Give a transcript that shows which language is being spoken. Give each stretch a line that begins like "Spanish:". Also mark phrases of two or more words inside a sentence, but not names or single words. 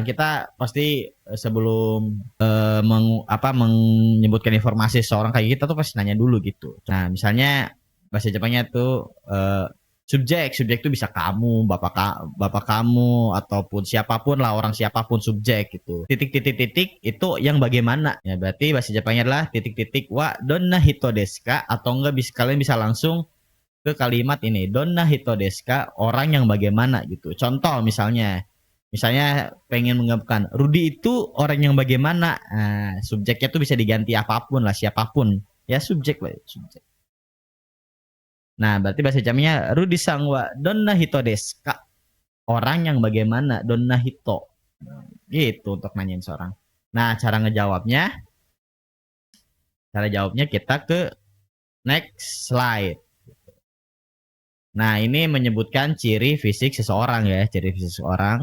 Indonesian: Kita pasti sebelum menyebutkan informasi seseorang kayak kita tuh pasti nanya dulu gitu. Nah, misalnya bahasa Jepangnya tuh subjek itu bisa kamu, bapak kamu ataupun siapapun lah, orang siapapun subjek gitu. Titik itu yang bagaimana? Ya berarti bahasa Jepangnya adalah titik
Japanese: はどんな人ですか,
Indonesian: atau enggak kalian bisa langsung ke kalimat ini,
Japanese: どんな人ですか,
Indonesian: orang yang bagaimana gitu. Contoh misalnya pengen menggambarkan Rudi itu orang yang bagaimana. Nah, subjeknya tuh bisa diganti apapun lah, siapapun. Ya subjek lah, subjek. Nah, berarti bahasa Jepangnya Rudi
Japanese: さんはどんな人ですか,
Indonesian: orang yang bagaimana,
Japanese: どんな人.
Indonesian: Gitu untuk nanyain seorang. Nah, cara jawabnya kita ke
English: next slide.
Indonesian: Nah, ini menyebutkan ciri fisik seseorang ya, ciri fisik seseorang.